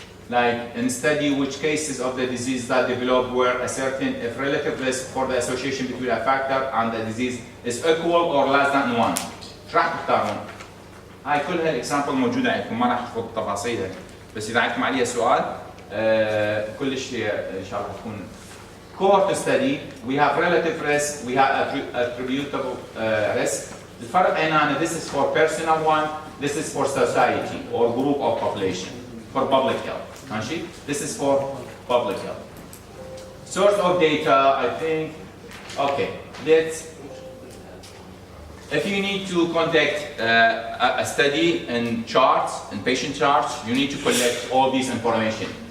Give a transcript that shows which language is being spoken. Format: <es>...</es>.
<en>Like in study which cases of the disease that developed were ascertained if relative risk for the association between a factor and the disease is equal or less than 1.</en> <ar>ايش راح تختارون؟ هاي كلها الاكزامبل موجوده عندكم ما راح تفوت تفاصيلها بس اذا عندكم عليها سؤال كلش هي ان شاء الله تكون.</ar> <en>Cohort study we have relative risk we have attributable risk. الفرق هنا this is for personal one this is for society or group of population for public health. ماشي؟ This is for public health. Source of data, I think, okay, if you need to conduct a study in charts, in patient charts, you need to collect all these information.</en>